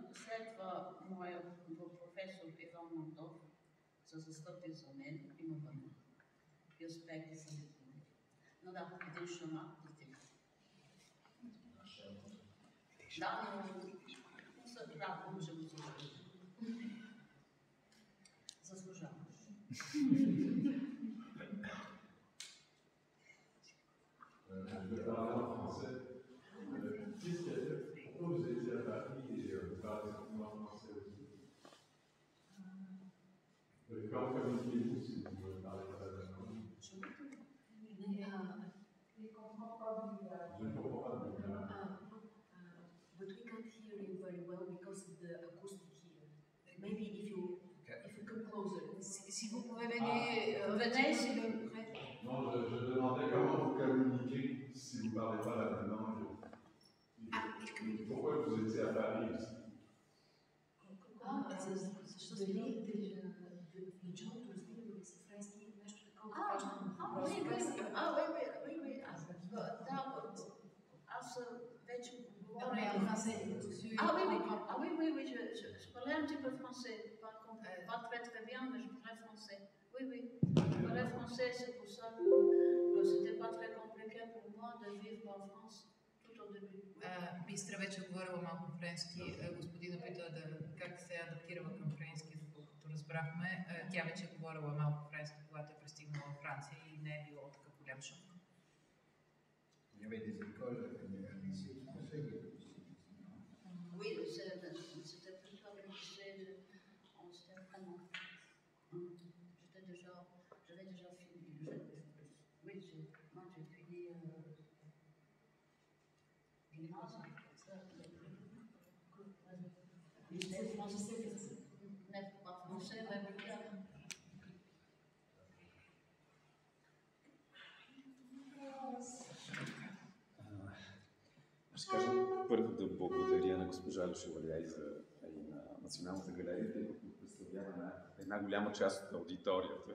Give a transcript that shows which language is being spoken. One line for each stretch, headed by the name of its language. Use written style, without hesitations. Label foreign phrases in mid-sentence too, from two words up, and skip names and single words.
Bulgarian: След това моя професор Иван Мандов се застъпи за мен и ме върна. И успех да съм дипломирала. Но да, един шамар да стига. Да, но се радвам, че го заслужаваш.
French: Pourquoi vous étiez à Paris et vous parlez simplement français aussi? Comment communiquez-vous si vous ne parlez pas la langue? Je ne comprends pas bien.
English: But we can't hear you very well because of the acoustic here. Maybe if you come closer.
French: Si vous pouvez venez ici. Non, je demandais comment vous communiquez si vous ne parlez pas la langue. Pourquoi vous étiez à Paris aussi?
Bulgarian: Защо сте в началото разбирали с френски нещо такова важно? Аз вече говоря français.
French: Je parlais un petit peu français, pas très très bien, mais je parlais français. Oui, je parlais français, c'est pour ça que c'était pas très compliqué pour moi de vivre en France.
Bulgarian: Бистра вече говорила малко френски. Господина пита как се адаптирала към френски, доколкото разбрахме. Тя вече говорила малко френски, когато е пристигнала в Франция и не е било такъв голям шок.
French: Il y avait des écoles, un lycée français. Oui, c'était plutôt un lycée en vraiment. J'avais déjà fini. Oui, moi j'ai fini gymnase. Lycée français, mais pas français, mais bulgare.
Bulgarian: Ще кажа първо да благодаря на госпожа Лешевалия и на Националната галерия, тъй като представлява една голяма част от аудиторията.